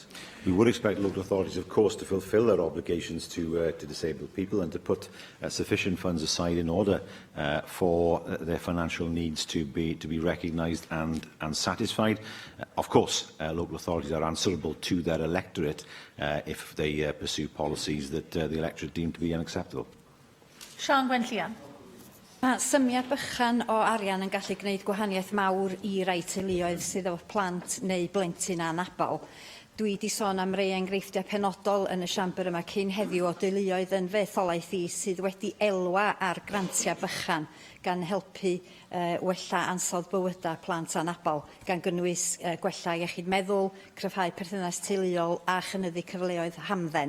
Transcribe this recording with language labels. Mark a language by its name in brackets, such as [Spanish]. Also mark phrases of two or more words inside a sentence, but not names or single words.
[English] We would expect local authorities, of course, to fulfil their obligations to disabled people and to put sufficient funds aside in order for their financial needs to be recognised and satisfied. Of course, local authorities are answerable to their electorate if they pursue policies that the electorate deem to be unacceptable. Sian Gwenllian. [Welsh] Mae symiad bychan o arian yn gallu gwneud gwahaniaeth mawr i rai teuluoedd sydd efo plant neu blentyn anabal. Dwi wedi sôn am rei enghreifftiau penodol yn y siambr yma cyn heddiw o deuluoedd yn fetholaeth i sydd wedi elwa ar grantiau bychan gan helpu wella ansawdd bywyda plant anabal, gan gynnwys gwella iechyd meddwl, cryfhau perthynas teuluol a chynyddu cyfleoedd hamdden.